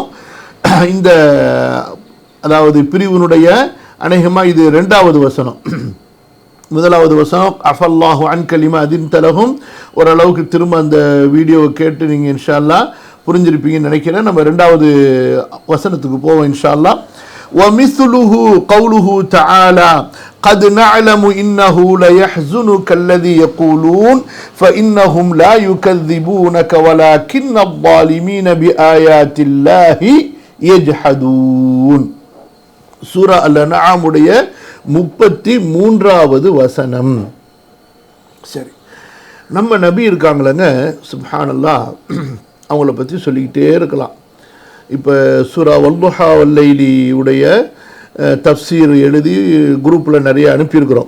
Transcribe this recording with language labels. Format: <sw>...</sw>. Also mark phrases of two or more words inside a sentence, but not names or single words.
<ta>இந்த அதாவது பிரிவினுடைய அநேகமா இது 2வது வசனம். 1வது வசனம்</ta> <ar>عفا الله عنك لم أذنت لهم.</ar> <ta>ஓரளவுக்கு திரும்ப அந்த வீடியோவை கேட்டு நீங்கள்</ta> <ar>إن شاء الله</ar> <ta>புரிஞ்சிருப்பீங்கன்னு நினைக்கிறேன். நம்ம 2வது வசனத்துக்கு போவோம்</ta> <ar>إن شاء الله. وَمِثْلُهُ قَوْلُهُ تَعَالَى قَدْ نَعْلَمُ إِنَّهُ لَيَحْزُنُكَ الَّذِي يَقُولُونَ فَإِنَّهُمْ لَا يُكَذِّبُونَكَ وَلَكِنَّ الظَّالِمِينَ بِآيَاتِ اللَّهِ يَجْحَدُونَ.</ar> <ta>சூரா அல்-அன்ஆம் உடைய 33வது வசனம். சரி, நம்ம நபி இருக்காங்களங்க, சுப்ஹானல்லாஹ், அவங்கள பற்றி சொல்லிக்கிட்டே இருக்கலாம். இப்போ சூரா வல்துஹா வல்லைலி உடைய தஃப்சீர் எழுதி குரூப்பில் நிறைய அனுப்பியிருக்கிறோம்.</ta>